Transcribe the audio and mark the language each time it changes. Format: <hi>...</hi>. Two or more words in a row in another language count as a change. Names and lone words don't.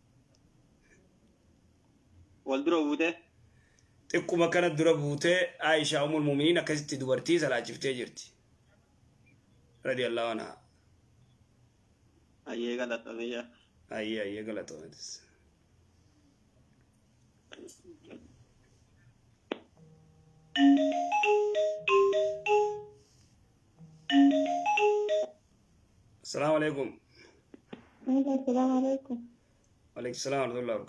<om>wal dura buutee. xiqquma kana dura buutee Aishaa</om> <ar>أم المؤمنين</ar> <om>akkasitti dubartii salaachiftee jirti</om> <ar>رضي الله عنها</ar> <om>Ayyee galatame yaa. ayyee galatoomatis</om> <ar>السلام عليكم السلام عليكم. وعليكم السلام ورحمة الله وبركاته</ar>